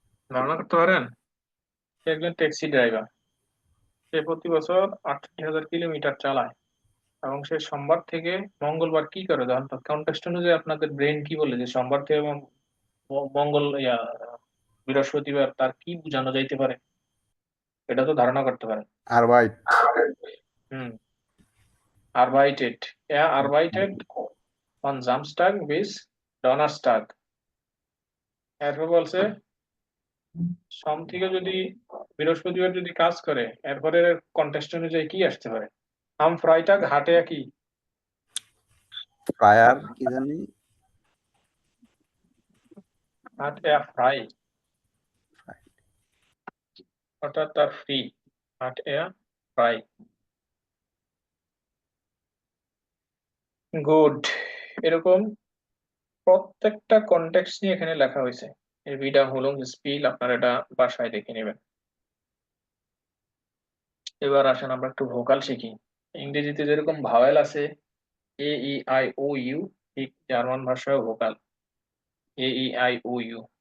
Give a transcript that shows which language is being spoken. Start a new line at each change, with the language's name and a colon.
Bangla: ধারণা করতে পারেন? সে একজন ট্যাক্সি ড্রাইভার, সে প্রতি বছর 68,000 কিলোমিটার চালায় এবং সে সোমবার থেকে মঙ্গলবার কি করে জানেন তো? কনটেক্সট অনুযায়ী আপনাদের ব্রেন কি বলে যে সোমবার থেকে মঙ্গল বৃহস্পতিবার তার কি বোঝানো যাইতে পারে? এটা তো ধারণা করতে পারেন।
German: আরবাইট। হুম, arbeitet, er arbeitet von Samstag bis Donnerstag।
Bangla: এরপর বলছে সোম থেকে যদি বৃহস্পতিবার যদি কাজ করে, এরপরে কন্টেক্সট অনুযায়ী কি আসতে পারে?
German: am Freitag hat er কি?
Bangla: প্রায়ার কি জানি,
German: hat er frei,
Bangla: অর্থাৎ তার free,
German: hat er frei।
Bangla: Good. এরকম প্রত্যেকটা কনটেক্সট নিয়ে এখানে লেখা হয়েছে। এই ভিডা হলুম স্পিল আপনারা এটা বাসায় দেখে নেবেন। এবার আসেন আমরা একটু ভোকাল শিখি। ইংরেজিতে যেরকম ভাওয়েল আছে এ ই আই ও ইউ, ঠিক জার্মান ভাষায় vocal A E I O you.